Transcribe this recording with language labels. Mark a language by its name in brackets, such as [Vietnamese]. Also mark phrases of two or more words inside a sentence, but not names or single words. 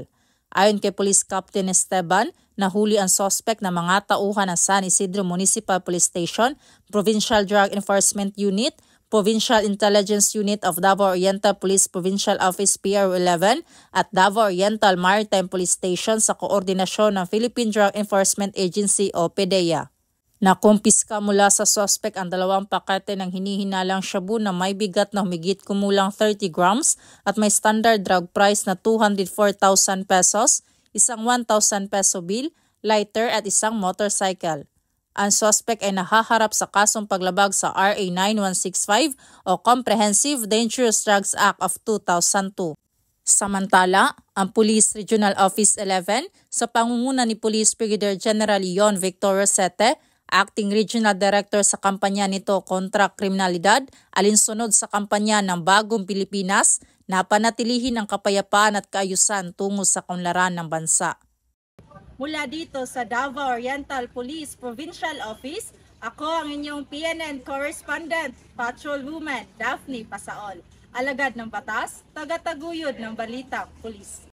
[Filipino] Ayon kay Police Captain Esteban, nahuli ang suspect na mga tauhan ng San Isidro Municipal Police Station, Provincial Drug Enforcement Unit, Provincial Intelligence Unit of Davao Oriental Police Provincial Office PRO11 at Davao Oriental Maritime Police Station sa koordinasyon ng Philippine Drug Enforcement Agency o PDEA. Nakumpiska mula sa suspect ang 2 pakete ng hinihinalang shabu na may bigat na humigit kumulang 30 grams at may [English] standard drug price [Filipino] na 204,000 pesos, isang 1,000 [English] peso bill, [Filipino] lighter at isang motorcycle. Ang suspect ay nahaharap sa kasong paglabag sa RA 9165 o Comprehensive Dangerous Drugs Act of 2002. Samantala, ang Police Regional Office 11 sa pangunguna ni Police Brigadier General Leon Victor Rosete, Acting Regional Director sa kampanya nito kontra kriminalidad, alinsunod sa kampanya ng Bagong Pilipinas na panatilihin ang kapayapaan at kaayusan tungo sa kaunlaran ng bansa. Mula dito sa Davao Oriental Police Provincial Office, ako ang inyong PNN Correspondent, Patrolwoman Daphne Pasaol, alagad ng batas, tagataguyod ng balitang pulis.